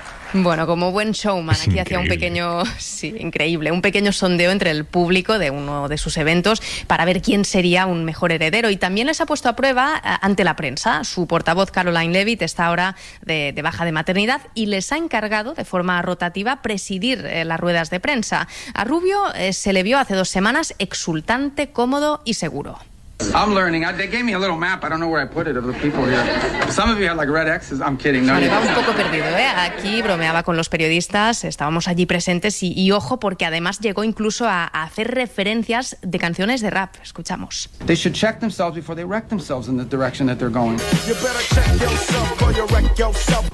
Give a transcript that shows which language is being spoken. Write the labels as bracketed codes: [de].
[es] Bueno, como buen showman, aquí increíble. Hacía un pequeño, sí, increíble, un pequeño sondeo entre el público de uno de sus eventos para ver quién sería un mejor heredero. Y también les ha puesto a prueba ante la prensa. Su portavoz, Caroline Leavitt, está ahora de baja de maternidad y les ha encargado de forma rotativa presidir las ruedas de prensa. A Rubio se le vio hace 2 semanas exultante, cómodo y seguro. [en] I'm learning. They gave me a little map. I don't know where I put it of the people here. Some of you have like red X's. I'm kidding. No, [es] estaba un poco perdido, ¿eh? Aquí bromeaba con los periodistas. Estábamos allí presentes y ojo, porque además llegó incluso a hacer referencias de canciones de rap. Escuchamos. [en] They should check themselves before they wreck themselves in the direction that they're going. You better check yourself or you wreck yourself.